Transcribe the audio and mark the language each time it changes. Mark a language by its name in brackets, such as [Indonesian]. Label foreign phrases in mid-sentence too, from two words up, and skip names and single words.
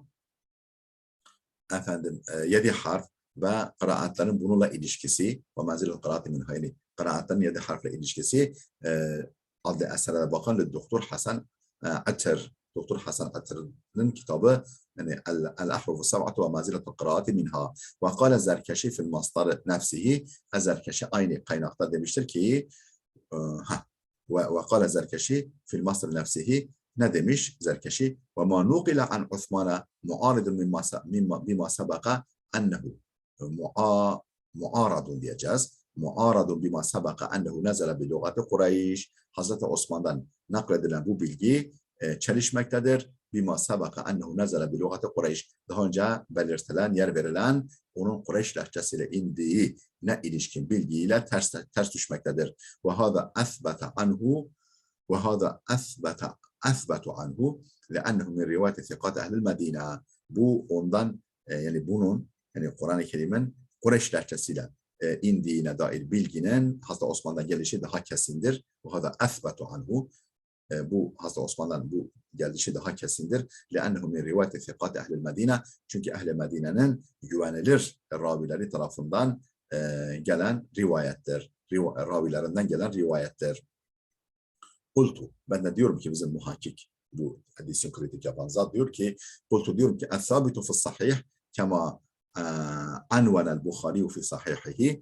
[Turkish] Efendim 7 harf ve kıraatların bununla ilişkisi [Arabic] ومنزلة القراءات منها, [Turkish] yani kıraatların 7 harfle ilişkisi adlı eserlere bakın. Doktor Hasan Atır, Doktor Hasan Atır'ın kitabı, yani [Arabic] الأحرف السبعة ومنزلة القراءات منها. وقال الزركشي في المصدر نفسه. [Turkish] Zerkeşi aynı kaynakta demiştir ki [Arabic] وقال الزركشي في المصدر نفسه. [Turkish] Ne demiş Zerkeşi? [Arabic] وما نقل عن عثمان معارض بما سبق أنه معارض diyeceğiz. معارض بما سبق أنه نزل بلغة قريش. [Turkish] Hazreti Osman'dan nakledilen bu bilgi çelişmektedir. [Arabic] بما سبق أنه نزل بلغة قريش. [Turkish] Daha önce belirtilen, yer verilen onun Kureyş lehçesiyle indiği ne ilişkin bilgiyle ters düşmektedir. [Arabic] وهذا أثبت عنه وهذا أثبت عنه لأنه من رواية ثقات أهل المدينة. [Turkish] Bu ondan yani bunun, yani Kur'an-ı Kerim'in Kureyş lehçesiyle indiğine dair bilginin Hazreti Osman'dan gelişi daha kesindir. [Arabic] Bu هذا أثبت عنه. [Turkish] Bu Hazreti Osman'dan bu gelişi daha kesindir. [Arabic] لأنه من رواية ثقات أهل المدينة. [Turkish] Çünkü Ehl-i Medine'nin güvenilir ravileri tarafından gelen rivayettir. Ravilerinden gelen rivayettir. Kultu. Ben de diyorum ki bizim muhakkik, bu hadisin kritik yapan zat diyor ki, kultu diyorum ki [Arabic] الثابت في الصحيح كما عنون البخاري في صحيحه.